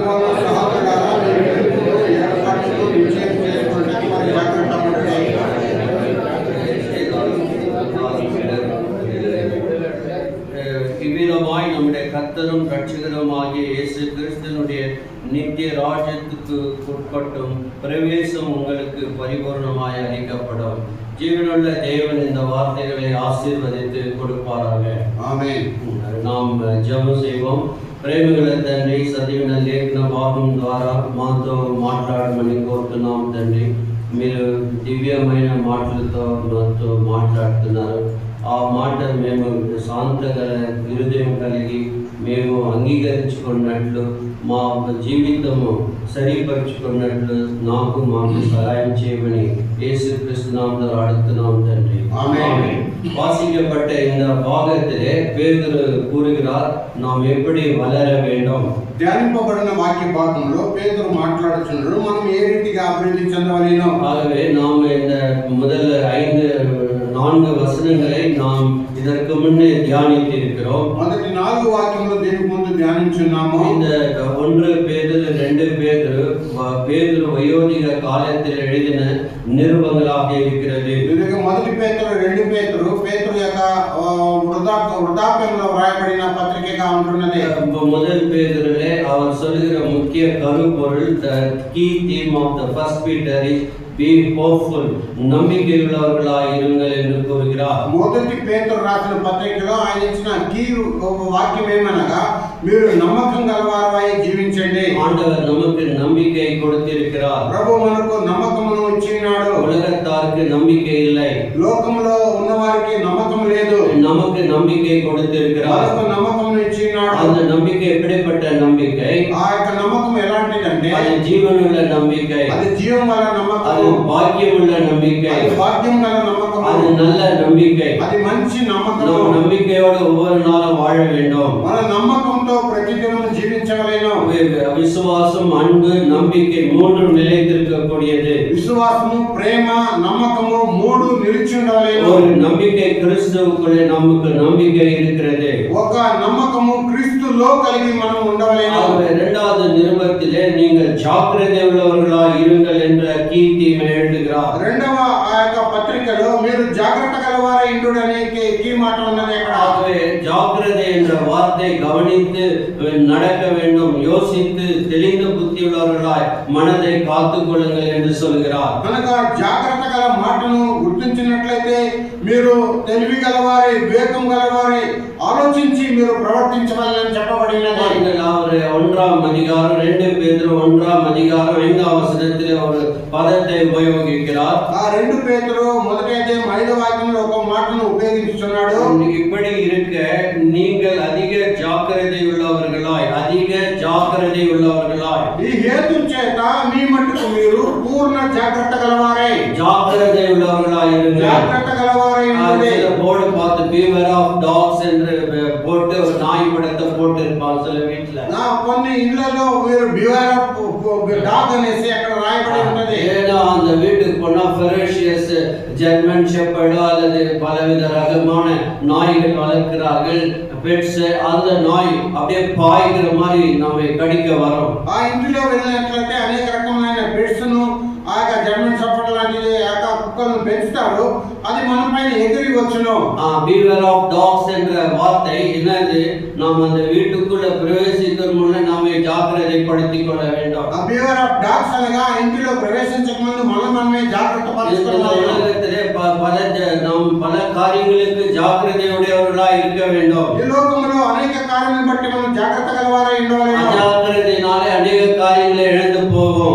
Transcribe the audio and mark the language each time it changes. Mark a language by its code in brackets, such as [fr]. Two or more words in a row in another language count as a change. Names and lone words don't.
[ta] இவ்விதமாய் நம்முடைய கர்த்தரும் ரட்சகருமாகிய இயேசு கிறிஸ்துவினுடைய நித்திய ராஜ்யத்துக்கு உட்பட்டும் பிரவேசம் உங்களுக்கு பரிபூர்ணமாய் அளிக்கப்படும். ஜீவனுள்ள தேவன் இந்த வார்த்தைகளை ஆசீர்வதித்து கொடுப்பாராக. [te] ఆమేన్. [ta] நாம் జపం செய்வோம். [te] ప్రేమగల తండ్రి, చదివిన లేఖన భాగం ద్వారా మాతో మాట్లాడమని కోరుతున్నాం తండ్రి. మీరు దివ్యమైన మాటలతో మాతో మాట్లాడుతున్నారు. ఆ మాట మేము శాంతగల హృదయం కలిగి మేము అంగీకరించుకున్నట్లు మా జీవితము సరిపరుచుకున్నట్లు మాకు సహాయం చేయమని [ta] இயேசுகிறிஸ்து நாமத்தில் அழைத்துனாம் [te] తండ్రి. [ta] ஆமென். வாசிக்கப்பட்ட இந்த பாகத்திலே பேதுரு கூறுகிறார், நாம் எப்படி வளர வேண்டும். [te] ధ్యానింపబడిన వాక్య భాగంలో పేతురు మాట్లాడుచున్నాడు, మనం ఏ రీతిగా అభివృద్ధి చెందవలెనో. [ta] ஆகவே நாம் இந்த முதல் 4 வசனங்களை நாம் இதற்கு முன்னே தியானித்து இருக்கிறோம். [te] మొదటి 4 వాక్యములు దీనికి ముందు ధ్యానించున్నాము. [ta] இந்த 1 பேதுரு 2 பேதுரு వయోధిక కాలத்தில் எழுதின நிருபங்களாக இருக்கிறது. [te] இதுக்கு మొదటి పేతురు 2 పేతురు యొక్క వృద్ధాప్యంలో వ్రాయబడిన పత్రికగా ఉంటున్నది. [ta] முதல் பேதுருவிலே அவர் சொல்லுகிற முக்கிய கருப்பொருள், [en] the key theme of the first Peter is be hopeful, [ta] நம்பிக்கையுள்ளவர்களாய் இருங்கள் என்று கூறுகிறார். [te] మొదటి పేతురు రాసిన పత్రికలో ఆయన ఇచ్చిన కీ వాక్యం ఏమనగా, మీరు నమ్మకం గలవారై జీవించండి. [ta] ஆண்டவர் நமக்கு நம்பிக்கை கொடுத்திருக்கிறார். [te] ప్రభు మనకు నమ్మకమును ఇచ్చినాడు. [ta] உலகத்தாருக்கு நம்பிக்கை இல்லை, [te] లోకంలో ఉన్నవారికి నమ్మకం లేదు. [ta] நமக்கு நம்பிக்கை கொடுத்திருக்கிறார். [te] మనకు నమ్మకమును ఇచ్చినాడు. [ta] அந்த நம்பிக்கை எப்படிப்பட்ட நம்பிக்கை? [te] ఆ యొక్క నమ్మకం ఎలాంటిదంటే, [ta] அது జీవనుள்ள நம்பிக்கை, [te] అది జీవం గల నమ్మకం, [ta] அது பாக்கியமுள்ள நம்பிக்கை, [te] అది భాగ్యం గల నమ్మకం, [ta] அது நல்ல நம்பிக்கை. [te] అది మంచి నమ్మకం. [ta] நாம் నம்பிக்கையோடு ஒவ்வொரு நாளும் வாழ வேண்டும். [te] మన నమ్మకంతో ప్రతిదినం జీవించవలెను. [ta] விசுவாசம், அன்பு, நம்பிக்கை 3 நிலைத்திருக்கக்கூடியது. [te] విశ్వాసము, ప్రేమ, నమ్మకము 3 నిలిచి ఉండవలెను. [ta] ஒரு நம்பிக்கை கிறிஸ்துவுக்குள்ளே நமக்கு நம்பிக்கை இருக்கிறது. [te] ఒక నమ్మకము క్రీస్తులో కలిగి మనం ఉండవలెను. [ta] இரண்டாவது நிருபத்திலே நீங்கள் ஜாக்கிரதை உள்ளவர்களாய் இருங்கள் என்ற கீர்த்தியை எழுதுகிறார். [te] రెండవ ఆ యొక్క పత్రికలో మీరు జాగ్రత్త గలవారై ఉండుడు అనే కీ మాట ఉన్నది అక్కడ. [ta] ஆகவே ஜாக்கிரதை என்ற வார்த்தை கவனித்து நடக்க வேண்டும், யோசித்து தெளிந்த புத்தியுள்ளவர்களாய் மனதை காத்துக் கொள்ளுங்கள் என்று சொல்கிறார். [te] కనుక జాగ్రత్త గల మాటను గుర్తించినట్లయితే మీరు తెలివి గలవారై, వివేకం గలవారై ఆలోచించి మీరు ప్రవర్తించవాలని చెప్పబడినది. [ta] அவர் 1ஆம் அதிகாரம் 2 பேதுரு 1ஆம் அதிகாரம் 5ஆம் வசனத்திலே ஒரு பதத்தை உபயோகிக்கிறார். [te] ఆ 2 పేతురు మొదటి అధ్యాయం 5వ వాక్యంలో ఒక మాటను ఉపయోగించున్నాడు. [ta] இப்படி இருக்க நீங்கள் அதிக ஜாக்கிரதை உள்ளவர்களாய் [te] ఈ హేతు చేత మీ మట్టుకు మీరు పూర్ణ జాగ్రత్త గలవారై, [ta] ஜாக்கிரதை உள்ளவர்களாய் இருங்கள். [te] జాగ్రత్త గలవారై ఉండండి. [ta] போர்டு பார்த்து [en] beware of dogs [ta] என்று போட்டு ஒரு நாய் படத்தை போட்டு இருப்பாங்க சில வீட்டுல. [te] కొన్ని ఇళ్లలో మీరు [en] beware of dog [te] అనేసి అక్కడ రాయబడి ఉన్నది. [ta] ஏன்னா அந்த வீட்டுக்கு போனா ferocious ஜெர்மன் ஷெப்பர்டோ அல்லது பலவித ரகமான நாய்கள் வளர்க்கிறார்கள். பெட்ஸ், அந்த நாய் அப்படியே பாய்கிற மாதிரி நம்மை கடிக்க வரும். [te] ఆ ఇంటిలో వెళ్ళినట్లయితే అనేక రకమైన పెట్స్ ను ఆ యొక్క జర్మన్ షెపర్డ్ లాంటి ఆ యొక్క కుక్కలను పెంచుతారు. అది మన పైన ఎగిరి వచ్చును. [en] beware of dogs [ta] என்ற வார்த்தை என்னது? நாம் அந்த வீட்டுக்குள்ள பிரவேசிக்கும் முன்னே நாமே ஜாக்கிரதைப்படுத்திக் கொள்ள வேண்டும். [en] beware of dogs [te] అనగా ఇంటిలో ప్రవేశించక ముందు మనమే జాగ్రత్త పరచుకోవాలి. [ta] உலகத்திலே பல காரியங்களுக்கு ஜாக்கிரதையுடையவர்களாய் இருக்க வேண்டும். [te] ఈ లోకంలో అనేక కార్యాలను బట్టి మనం జాగ్రత్త గలవారై ఉండాలి. [ta] அஜாக்கிரதையினாலே அநேக காரியங்களை இழந்து போவோம்.